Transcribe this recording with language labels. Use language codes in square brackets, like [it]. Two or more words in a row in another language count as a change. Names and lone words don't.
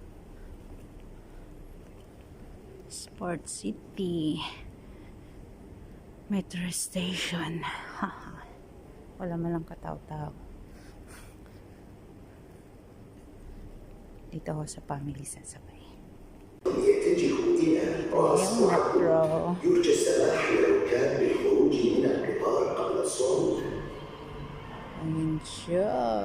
[tl] Sport City. [en] Metro station. [tl] Wala malang katao-tao. Dito ako sa family sasabay. [ar] يتجه إلى metro. يرجى السماح للركاب بالخروج من القطار قبل الصعود. [tl] Ayan siya.